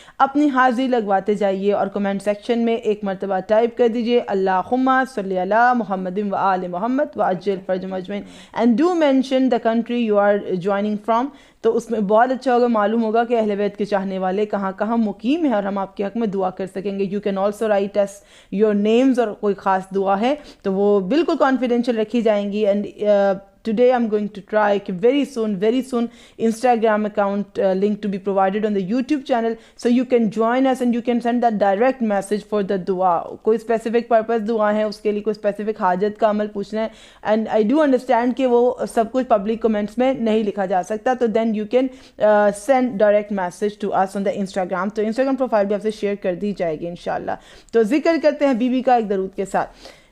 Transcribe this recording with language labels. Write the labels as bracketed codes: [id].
[ur] اپنی حاضری لگواتے جائیے اور کمنٹ سیکشن میں ایک مرتبہ ٹائپ کر دیجئے [ar] اللہم صلی علی محمد وآل محمد وعجل فرجهم اجمعین، [en] And do mention the country you are joining from. [ur] تو اس میں بہت اچھا ہوگا، معلوم ہوگا کہ اہل بیت کے چاہنے والے کہاں کہاں مقیم ہیں، اور ہم آپ کے حق میں دعا کر سکیں گے. [en] you can also write as your names, [ur] اور کوئی خاص دعا ہے تو وہ بالکل کانفیڈینشیل رکھی جائیں گی. [en] And today I'm going to try very soon Instagram account link to be provided on the YouTube channel, so you can join us and you can send that direct message for the dua. [ur] کوئی specific purpose دعا ہے، اس کے لیے کوئی specific حاجت کا عمل پوچھنا ہے، [en] and I do understand [ur] کہ وہ سب کچھ public comments میں نہیں لکھا جا سکتا، تو [en] then you can send direct message to us on the Instagram. [ur] تو Instagram profile بھی آپ سے شیئر کر دی جائے گی انشاءاللہ. تو ذکر کرتے ہیں بی بی کا ایک درود کے ساتھ.